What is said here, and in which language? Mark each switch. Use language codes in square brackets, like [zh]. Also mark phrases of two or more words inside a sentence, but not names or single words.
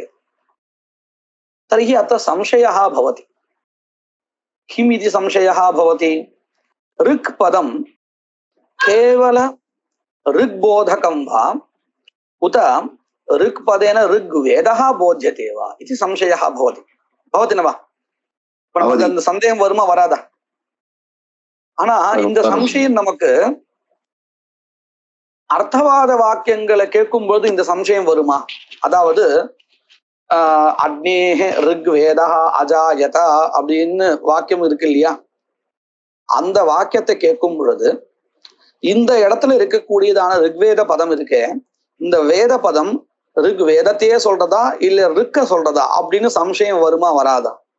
[sa] तर्हि अत्र संशयः भवति. किम् इति संशयः भवति, ऋक् पदं केवल ऋग्बोधकं वा उत ऋक् पदेन ऋग्वेदः बोध्यते वा इति संशयः भवति. भवति न वा? [ta] நமக்கு அந்த சந்தேகம் வருமா வராதா? ஆனா இந்த சம்சயம் நமக்கு அர்த்தவாத வாக்கியங்களை கேட்கும்போது இந்த சம்சயம் வருமா? அதாவது [sa] अग्नेः ऋग्वेदः अजायत [ta] அப்படின்னு வாக்கியம் இருக்கு இல்லையா, அந்த வாக்கியத்தை கேட்கும் பொழுது இந்த இடத்துல இருக்கக்கூடியதான ரிக்வேத பதம் இருக்கே, இந்த வேத பதம் ரிக் வேதத்தையே சொல்றதா இல்ல ரிக்க சொல்றதா அப்படின்னு சம்சயம் வருமா வராதா?